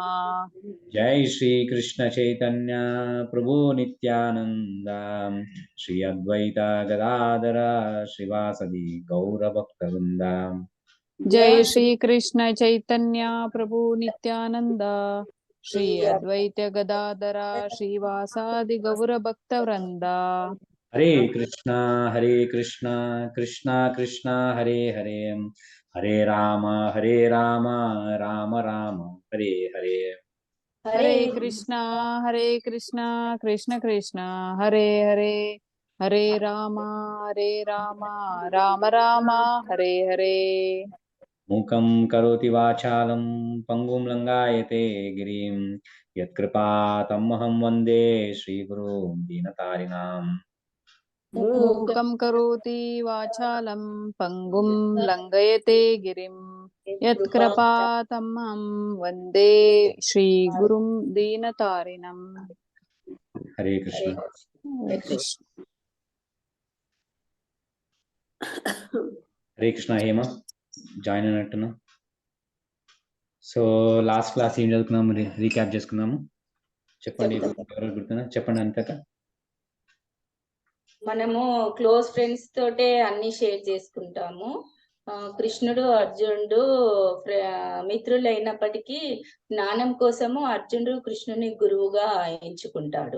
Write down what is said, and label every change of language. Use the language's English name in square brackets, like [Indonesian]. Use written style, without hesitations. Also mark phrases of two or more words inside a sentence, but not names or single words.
[Sanskrit] जय श्री कृष्ण चैतन्य प्रभु नित्यानंद श्री अद्वैत गदाधर श्रीवासदि गौरभक्तवृंद। जय श्री कृष्ण चैतन्य प्रभु नित्यानंद श्री अद्वैत गदाधर श्रीवासादि गौर भक्तवृंद। हरे कृष्णा कृष्णा कृष्णा हरे हरे, हरे राम राम राम हरे हरे। हरे कृष्णा कृष्ण कृष्ण हरे हरे, हरे राम राम राम हरे हरे। मूकं करोति वाचालं पंगुं लंगायते गिरिं यत्कृपातमहं वन्दे श्रीगुरुं दीनतारिणाम्। मूकं करोति वाचालं पंगुं लंघयते गिरिं यत्कृपातमहं वन्दे श्रीगुरुं दीनतारिणम्। हरे कृष्ण। हरे कृष्ण। हरे कृष्ణ [Telugu] హేమ, జాయిన్ అయినట్టున్నా. సో [English] last class [Telugu] ఏం చదువుకున్నాము రీక్యాప్ చేసుకున్నాము. చెప్పండి, ఎవరు గుర్తున్నా చెప్పండి అంతక. మనము [English] close friends [Telugu] తోటే అన్ని షేర్ చేసుకుంటాము. కృష్ణుడు అర్జునుడు మిత్రులు అయినప్పటికీ జ్ఞానం కోసము అర్జునుడు కృష్ణుని గురువుగా ఎంచుకుంటాడు.